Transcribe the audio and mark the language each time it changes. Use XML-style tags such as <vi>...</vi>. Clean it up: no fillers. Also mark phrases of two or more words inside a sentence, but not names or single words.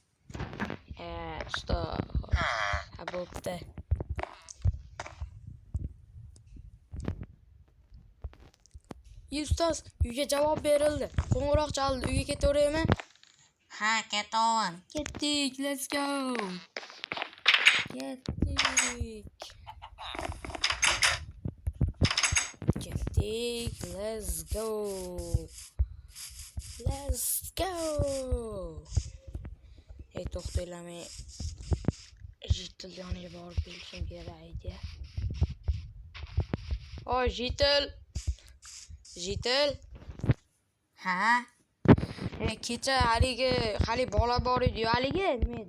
<uz>Ustoz. Ha, bo'pti. Ustoz, uyga javob berildi. Qo'ng'iroq chaldi. Uyga ketaveraymi? Ha, ketaman. Ketdik,</uz> <en>let's go. Ketdik, let's go. Let's go.</en> <uz>To'xtanglar, men Jitil yoniga borib kelishim kerak edi. Oy, Jitil. Ha? Kecha hali bola bor edi-yu, haligi nima edi?</uz>